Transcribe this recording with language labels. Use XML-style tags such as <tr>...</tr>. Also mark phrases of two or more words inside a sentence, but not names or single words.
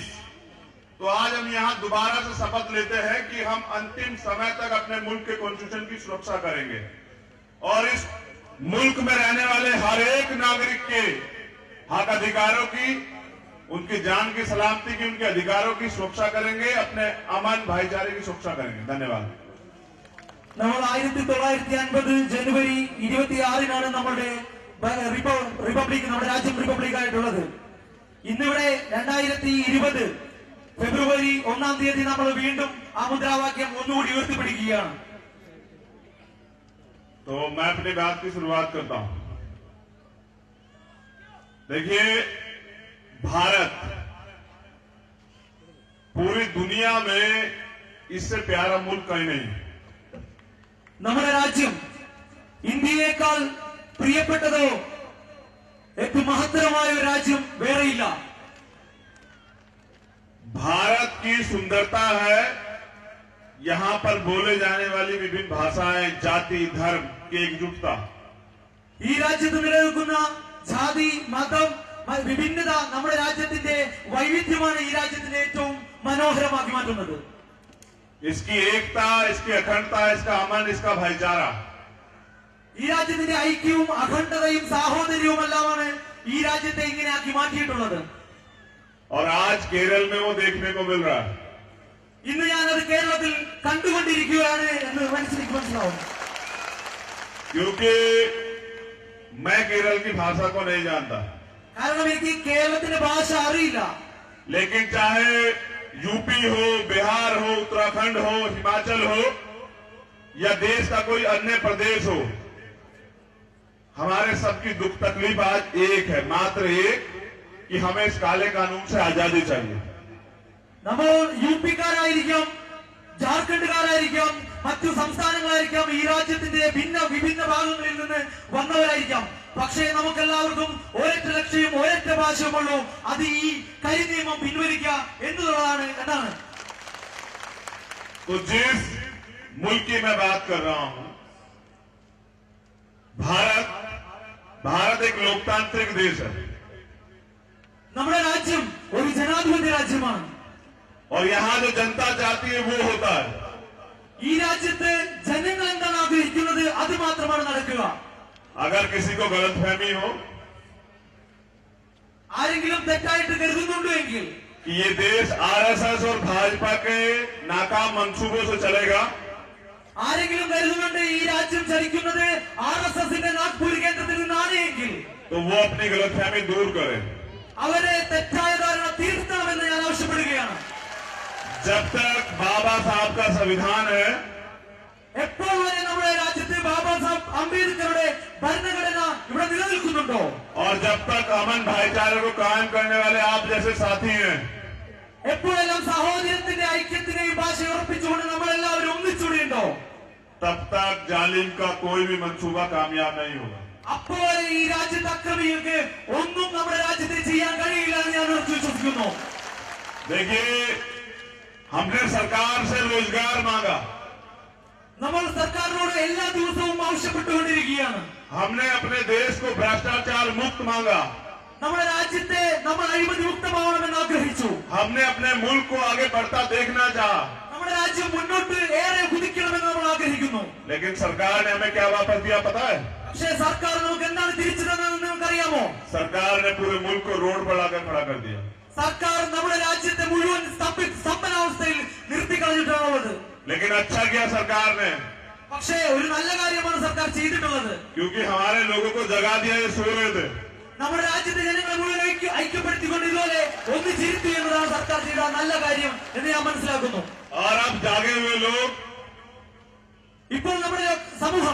<hi>तो आज हम यहाँ दोबारा से शपथ लेते हैं कि हम अंतिम समय तक अपने मुल्क के कॉन्स्टिट्यूशन की सुरक्षा करेंगे और इस मुल्क में रहने वाले हर एक नागरिक के हक अधिकारों की, उनकी जान की सलामती की, उनके अधिकारों की सुरक्षा करेंगे, अपने अमन भाईचारे की सुरक्षा करेंगे। धन्यवाद।</hi> <ml>നമ്മൾ 1950 ജനുവരി 26 നമ്മുടെ റിപ്പബ്ലിക്, നമ്മുടെ രാജ്യം റിപ്പബ്ലിക് ആയിട്ടുള്ളത്. ഇന്നിവിടെ 2020 ഫെബ്രുവരി 1 നമ്മൾ വീണ്ടും ആ മുദ്രാവാക്യം ഒന്നുകൂടി ഉയർത്തിപ്പിടിക്കുകയാണ്।</ml> <hi>तो मैं अपनी बात की शुरुआत करता हूं। देखिए, भारत पूरी दुनिया में इससे प्यारा मुल्क कहीं नहीं।</hi> <ml>നമ്മുടെ രാജ്യം ഇന്ത്യയേക്കാൾ പ്രിയപ്പെട്ടതോ ഏറ്റവും മഹത്തരമായ ഒരു രാജ്യം വേറെയില്ല।</ml> <hi>भारत की सुंदरता है यहां पर बोले जाने वाली विभिन्न भाषाएं, जाति, धर्म की एकजुटता।</hi> <ml>ഈ രാജ്യത്ത് നിലനിൽക്കുന്ന ജാതി, മതം, വിഭിന്നത നമ്മുടെ രാജ്യത്തിന്റെ വൈവിധ്യമാണ് ഈ രാജ്യത്തിന്റെ ഏറ്റവും മനോഹരമാക്കി മാറ്റുന്നത്।</ml> <hi>इसकी एकता, इसकी अखंडता, इसका अमन, इसका भाईचारा,</hi> <ml>ഈ രാജ്യത്തിന്റെ ഐക്യവും അഖണ്ഡതയും സാഹോദര്യവും എല്ലാമാണ് ഈ രാജ്യത്തെ ഇങ്ങനെയാക്കി മാറ്റിയിട്ടുള്ളത്।</ml> <hi>और आज केरल में वो देखने को मिल रहा है।</hi> <ml>ഇന്ന് ഞാനത് കേരളത്തിൽ കണ്ടുകൊണ്ടിരിക്കുകയാണ് എന്ന് മനസ്സിലാവും।</ml> <hi>क्योंकि मैं केरल की भाषा को नहीं जानता,</hi> <ml>കാരണം എനിക്ക് കേരളത്തിന്റെ ഭാഷ അറിയില്ല।</ml> <hi>लेकिन चाहे यूपी हो, बिहार हो, उत्तराखंड हो, हिमाचल हो या देश का कोई अन्य प्रदेश हो, हमारे सबकी दुख तकलीफ आज एक है, मात्र एक, कि हमें इस काले कानून से आजादी चाहिए।</hi> <ml>നമ്മൾ യു പിക്കാരായിരിക്കാം, ജാർഖണ്ഡുകാരായിരിക്കാം, മറ്റു സംസ്ഥാനങ്ങളായിരിക്കാം, ഈ രാജ്യത്തിന്റെ വിഭിന്ന ഭാഗങ്ങളിൽ നിന്ന് വന്നവരായിരിക്കാം. പക്ഷേ നമുക്കെല്ലാവർക്കും ഒരൊറ്റ ലക്ഷ്യവും ഒരൊറ്റ ഭാഷയുമുള്ളൂ, അത് ഈ കരിനിയമം പിൻവലിക്കുക എന്നുള്ളതാണ് എന്നാണ്.</ml> <hi>तो जिस मुल्क की मैं बात कर रहा हूं, भारत एक लोकतांत्रिक देश है</hi> <ml>നമ്മുടെ രാജ്യം ഒരു ജനാധിപത്യ രാജ്യമാണ്.</ml> <hi>और यहाँ जो जनता चाहती है वो होता है.</hi> <ml>ഈ രാജ്യത്ത് ജനങ്ങൾ എന്താണ് ആഗ്രഹിക്കുന്നത് അത് മാത്രമാണ് നടക്കുക.</ml> <hi>अगर किसी को गलतफहमी हो</hi> <ml>ആരെങ്കിലും തെറ്റായിട്ട് കരുതുന്നുണ്ടോ എങ്കിൽ</ml> <hi>कि ये देश आरएसएस और भाजपा के नाकाम मंसूबों से चलेगा,</hi> <ml>ആരെങ്കിലും കരുതുന്നുണ്ട് ഈ രാജ്യം ചലിക്കുന്നത് RSSന്റെ നാഗ്പൂർ കേന്ദ്രത്തിൽ നിന്നാണ് എങ്കിൽ</ml> <hi>तो वो अपनी गलतफहमी दूर करे.</hi> <ml>അവരെ തെറ്റായ ധാരണ തീർക്കണമെന്ന് ഞാൻ ആവശ്യപ്പെടുകയാണ്.</ml> <hi>जब तक बाबा साहब का संविधान है,</hi> <ml>എപ്പോൾ വരെ നമ്മുടെ രാജ്യത്ത് ബാബാ സാഹബ് അംബേദ്കറുടെ ഭരണഘടന ഇവിടെ നിലനിൽക്കുന്നുണ്ടോ,</ml> <hi>और जब तक अमन भाईचारे को कायम करने वाले आप जैसे साथी हैं,</hi> <ml>എപ്പോഴെല്ലാം സഹോദരത്തിന്റെ ഐക്യത്തിനെയും ഭാഷയെ ഉറപ്പിച്ചുകൊണ്ട് നമ്മളെല്ലാവരും ഒന്നിച്ചുകൂടിയുണ്ടോ,</ml> <hi>तब तक जालिम का कोई भी मंसूबा कामयाब नहीं होगा.</hi> <ml>അപ്പോൾ ഈ രാജ്യത്തെ അക്രമികൾക്ക് ഒന്നും നമ്മുടെ രാജ്യത്തെ ചെയ്യാൻ കഴിയില്ല എന്ന് ഞാൻ ഉറച്ചു വിശ്വസിക്കുന്നു.</ml> <hi>देखिए, हमने सरकार से रोजगार मांगा,</hi> <ml>നമ്മൾ സർക്കാരിനോട് എല്ലാ ദിവസവും ആവശ്യപ്പെട്ടുകൊണ്ടിരിക്കുകയാണ്.</ml> <hi>हमने अपने देश को भ्रष्टाचार मुक्त मांगा,</hi> <ml>നമ്മുടെ രാജ്യത്തെ നമ്മൾ അഴിമതി മുക്തമാവണമെന്ന് ആഗ്രഹിച്ചു.</ml> <hi>हमने अपने मुल्क को आगे बढ़ता देखना चाहा,</hi> <ml>നമ്മുടെ രാജ്യം മുന്നോട്ട് ഏറെ കുതിക്കണമെന്ന് നമ്മൾ ആഗ്രഹിക്കുന്നു.</ml> <hi>लेकिन सरकार ने हमें क्या वापस दिया पता है?</hi> <ml>പക്ഷേ സർക്കാർ നമുക്ക് എന്താണ് തിരിച്ചു തന്നതെന്ന് നമുക്കറിയാമോ?</ml> <hi>सरकार ने पूरे मुल्क को रोड पर लाकर खड़ा कर दिया.</hi> <ml>സർക്കാർ നമ്മുടെ രാജ്യത്തെ മുഴുവൻ സ്തംഭനാവസ്ഥയിൽ നിർത്തിക്കളഞ്ഞിട്ടാണുള്ളത്.</ml> <hi>लेकिन अच्छा किया सरकार ने,</hi> <ml>പക്ഷേ ഒരു നല്ല കാര്യമാണ് സർക്കാർ ചെയ്തിട്ടുള്ളത്.</ml> <hi>क्योंकि हमारे लोगों को जगा दिया, ये सो रहे थे.</hi> <ml>നമ്മുടെ രാജ്യത്തെ ജനങ്ങളെ മുഴുവൻ ഐക്യപ്പെടുത്തിക്കൊണ്ട് ഇതുപോലെ ഒന്നിച്ചിരുത്തി എന്നതാണ് സർക്കാർ ചെയ്ത നല്ല കാര്യം എന്ന് ഞാൻ മനസ്സിലാക്കുന്നു.</ml> <hi>और अब जागे हुए लोग</hi> <ml>ഇപ്പോൾ നമ്മുടെ സമൂഹം</ml>